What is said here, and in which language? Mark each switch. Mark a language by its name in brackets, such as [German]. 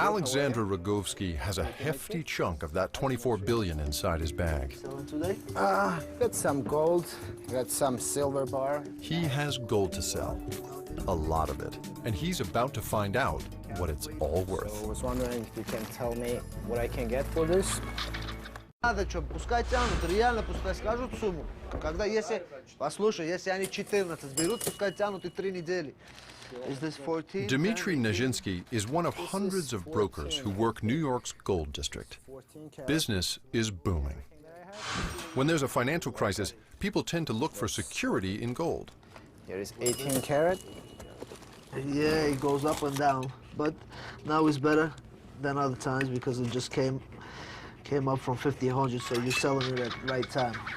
[English] Alexandra Rogovsky has a hefty chunk of that $24 billion inside his bag. Selling today? Got some gold, got some silver bar. He has gold to sell. a lot of it, and he's about to find out what it's all worth. So I was wondering if you can tell me what I can get for this. [Russian] Надо что, пускай тянут, реально пускай скажут сумму. Когда если, послушай, если они 14 берут, пускай тянут и 3 недели. [English] Is this 14? Dmitry Nijinsky is one of hundreds of brokers who work New York's gold district. Business is booming. When there's a financial crisis, people tend to look for security in gold. Here is 18 karat. Yeah, it goes up and down, but now it's better than other times because it just came up from 1,500, so you're selling it at the right time.